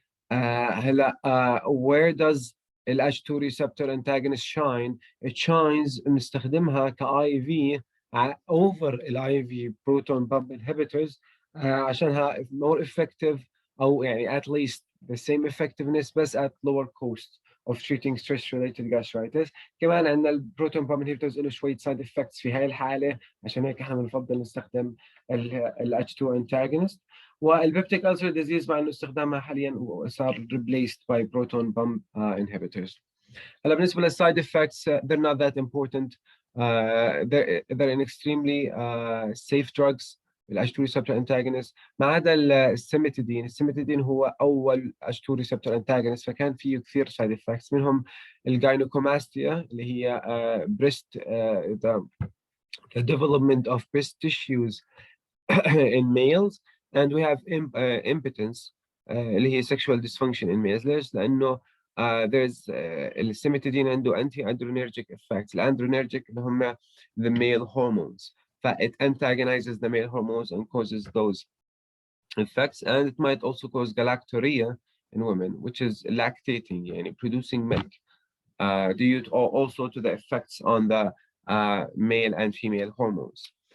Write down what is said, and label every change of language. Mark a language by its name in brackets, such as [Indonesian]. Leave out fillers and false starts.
[English] هلا where does ال H2 receptor antagonist shine? It shines [Arabic] بنستخدمها ك [English] IV over ال IV proton pump inhibitors عشانها more effective, [Arabic] أو يعني [English] at least the same effectiveness بس at lower cost of treating stress related gastritis. [Arabic] كمان عندنا البروتون بامب inhibitors له شوية side effects في هاي الحالة, عشان هيك احنا بنفضل نستخدم ال H2 antagonist. والبيبتيك ulcer disease مع انه استخدامها حاليا صار replaced by proton pump inhibitors. [English] هلا بالنسبه للسايد effects they're not that important. They're an extremely safe drugs, ال H2 receptor antagonist, [Arabic] ما عدا السيمتيدين. [English] السيمتيدين هو اول H2 receptor antagonist, فكان فيه كثير side effects, [Arabic] منهم الجاينوكوماستيا اللي هي [English] breast the development of breast tissues in males, and we have impotence اللي هي sexual dysfunction in males. [Arabic] ليش؟ لأنه there's السيمتيدين عنده anti-adrenergic effects. [English] الادرينرجيك اللي هم the male hormones, it antagonizes the male hormones and causes those effects, and it might also cause galactorrhea in women, which is lactating, يعني producing milk, due to also to the effects on the male and female hormones.